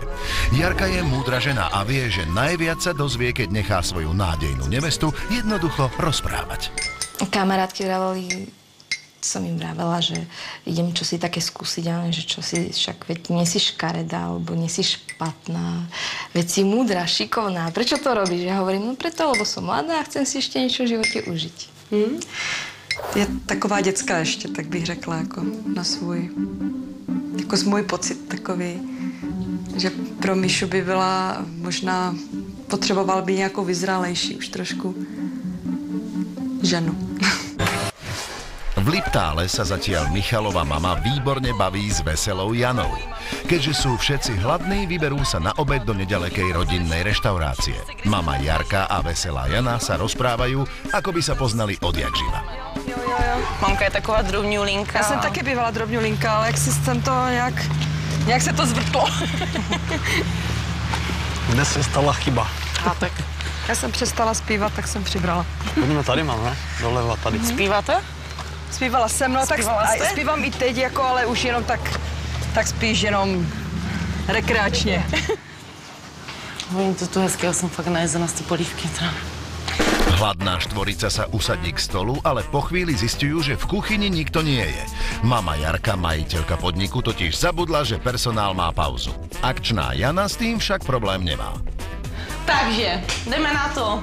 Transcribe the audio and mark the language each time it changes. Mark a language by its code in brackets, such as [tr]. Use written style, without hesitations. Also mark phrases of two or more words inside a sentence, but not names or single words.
[sk] Jarka je múdra žena a vie, že najviac sa dozvie, keď nechá svoju nádejnú nevestu jednoducho rozprávať. Kamarátky vraveli, som im vravela, že idem čosi také skúsiť, ale že čosi, však veď nie si škaredá, alebo nie si špatná, veď si múdra, šikovná. Prečo to robíš? Ja hovorím, no preto, lebo som mladá a chcem si ešte niečo v živote užiť. [cs] Je taková dětská ještě, tak bych řekla, jako na svůj, jako z můj pocit takový, že pro Míšu by byla možná, potřeboval by nějakou vyzrálejší už trošku ženu. [sk] V Liptále sa zatiaľ Michalova mama výborne baví s veselou Janou. Keďže sú všetci hladní, vyberú sa na obed do nedalekej rodinnej reštaurácie. Mama Jarka a veselá Jana sa rozprávajú, ako by sa poznali odjak živa. [cs] Mamka je taková drobňulinka. Já jsem taky bývala drobňulinka, ale jak jsem to nějak se to zvrtlo. Dnes se stala chyba. A tak. Já jsem přestala zpívat, tak jsem přibrala. Pojďme tady máme, doleva tady. Zpíváte? Zpívala jsem, no tak zpívám i teď, jako, ale už jenom tak spíš jenom rekreačně. Oni to tu hezkého, jsem fakt najezená z té polívky. [sk] Hladná štvorica sa usadí k stolu, ale po chvíli zistujú, že v kuchyni nikto nie je. Mama Jarka, majiteľka podniku, totiž zabudla, že personál má pauzu. Akčná Jana s tým však problém nemá. [cs] Takže, jdeme na to.